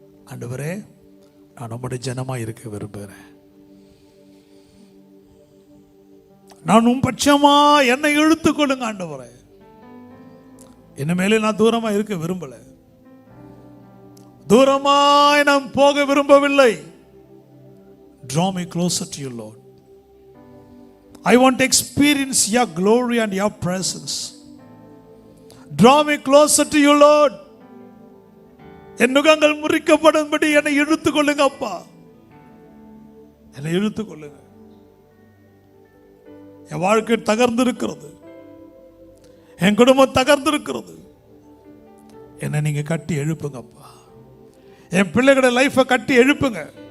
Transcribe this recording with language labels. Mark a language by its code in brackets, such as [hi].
[ta] ஆண்டவரே, நான் நம்முடைய ஜனமாய் இருக்க விரும்புகிறேன். நான் உன் பட்சமா என்னை இழுத்துக் கொள்ளுங்க ஆண்டவரே. இனிமேலே நான் தூரமா இருக்க விரும்பல, தூரமாய் நான் போக விரும்பவில்லை. [en] Draw me closer to you, Lord. I want to experience your glory and your presence. Draw me closer to you, Lord. [ta] என் நுகங்கள் முறிக்கப்படும்படி என்னை இழுத்துக் கொள்ளுங்க அப்பா, என்னை இழுத்துக் கொள்ளுங்க. என் வாழ்க்கை தகர்ந்திருக்கிறது, என் குடும்பம் தகர்ந்திருக்கிறது. என்னை நீங்க கட்டி எழுப்புங்க அப்பா. என் பிள்ளைகளோட லைஃபை கட்டி எழுப்புங்க.